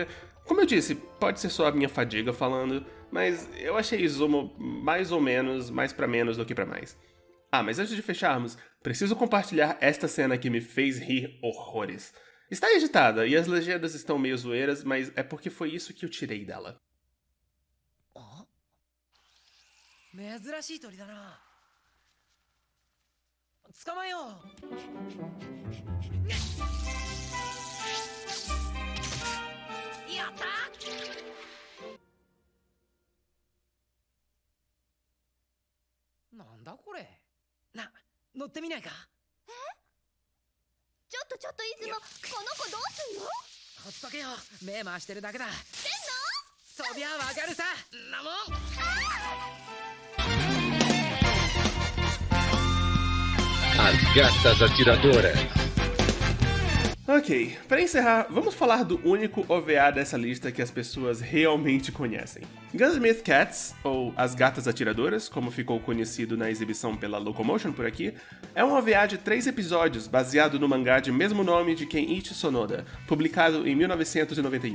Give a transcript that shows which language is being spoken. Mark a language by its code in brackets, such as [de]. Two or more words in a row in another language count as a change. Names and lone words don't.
[pt] Como eu disse, pode ser só a minha fadiga falando, mas eu achei Izumo mais ou menos, mais pra menos do que pra mais. Ah, mas antes de fecharmos, preciso compartilhar esta cena que me fez rir horrores. Está editada e as legendas estão meio zoeiras, mas é porque foi isso que eu tirei dela. [ja] 珍しい鳥だな。捕まえよう。やった。なんだこれ。な、乗ってみないか。え？ちょっといつもこの子どうすんの？ほっとけよ。目回してるだけだ。でんの？そりゃわかるさ。んなもん。 [pt] As Gatas Atiradoras. Ok, para encerrar, vamos falar do único OVA dessa lista que as pessoas realmente conhecem. Gunsmith Cats, ou As Gatas Atiradoras, como ficou conhecido na exibição pela Locomotion por aqui, é um OVA de 3 episódios baseado no mangá de mesmo nome de Kenichi Sonoda, publicado em 1991.